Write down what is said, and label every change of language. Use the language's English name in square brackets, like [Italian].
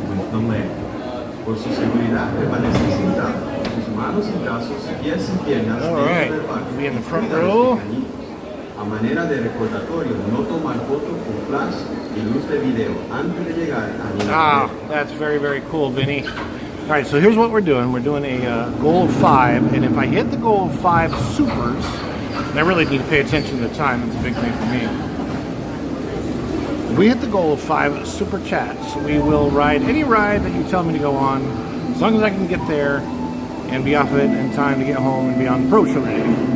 [Spanish] Por su seguridad, permanece sentado, sus manos y brazos, pies y piernas [English] All right, be in the front row. [Spanish] A manera de recordatorio, no tomar foto con flash y luz de video antes de llegar a nivel. [English] Ah, that's very, very cool, Vinny. All right, so here's what we're doing. We're doing a goal of 5, and if I hit the goal of 5 supers, and I really need to pay attention to the time. That's a big thing for me. If we hit the goal of 5 super chats, we will ride any ride that you tell me to go on, as long as I can get there and be off of it in time to get home and be on the pro show today.